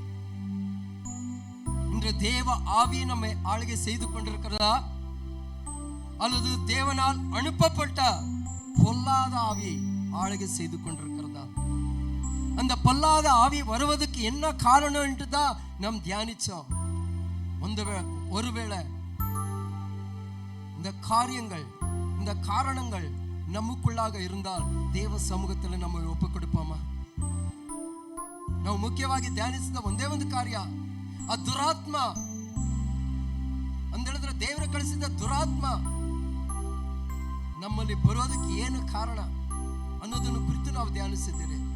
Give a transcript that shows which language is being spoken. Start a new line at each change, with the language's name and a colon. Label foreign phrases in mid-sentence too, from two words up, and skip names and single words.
Tamil: இன்று தேவ ஆவி நம்மை ஆளுகை செய்து கொண்டிருக்கிறதா, அல்லது தேவனால் அனுப்பப்பட்ட பொல்லாத ஆவி ஆளுகை செய்து கொண்டிருக்கிறதா? அந்த பொல்லாத ஆவி வருவதற்கு என்ன காரணம் என்று தான் நாம் தியானிச்சோம். ஒருவேளை இந்த காரியங்கள், இந்த காரணங்கள் நமக்குள்ளாக இருந்தால் தேவ சமூகத்தில் நம்ம ஒப்பு கொடுப்போமா?
Kannada: ನಾವು ಮುಖ್ಯವಾಗಿ ಧ್ಯಾನಿಸಿದ ಒಂದೇ ಒಂದು ಕಾರ್ಯ, ಆ ದುರಾತ್ಮ ಅಂತ ಹೇಳಿದ್ರೆ ದೇವರು ಕಳಿಸಿದ ದುರಾತ್ಮ ನಮ್ಮಲ್ಲಿ ಬರೋದಕ್ಕೆ ಏನು ಕಾರಣ ಅನ್ನೋದನ್ನು ಕುರಿತು ನಾವು ಧ್ಯಾನಿಸಿದ್ದೇವೆ.